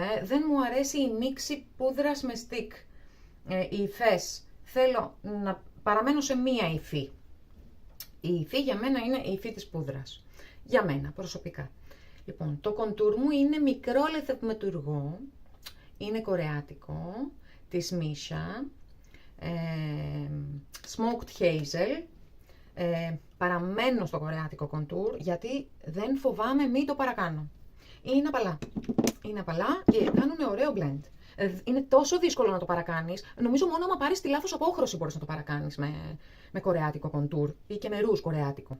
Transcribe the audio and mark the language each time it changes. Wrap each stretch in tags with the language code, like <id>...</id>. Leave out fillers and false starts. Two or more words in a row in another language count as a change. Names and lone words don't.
<el>Δεν μου αρέσει η μίξη πούδρας με stick, οι υφές. Θέλω να παραμένω σε μία υφή. Η υφή για μένα είναι η υφή της πούδρας. Για μένα, προσωπικά. Λοιπόν, το κοντούρ μου είναι μικρό λευκομετουργό, είναι κορεάτικο, της Misha,</el> <en>smoked hazel.</en> <el>Παραμένω στο κορεάτικο κοντούρ, γιατί δεν φοβάμαι μη το παρακάνω. Είναι απαλά. Είναι απαλά και κάνουν ωραίο blend. Είναι τόσο δύσκολο να το παρακάνεις. Νομίζω μόνο άμα πάρεις τη λάθος απόχρωση μπορείς να το παρακάνεις με κορεάτικο κοντούρ ή και με ρούζ κορεάτικο.</el>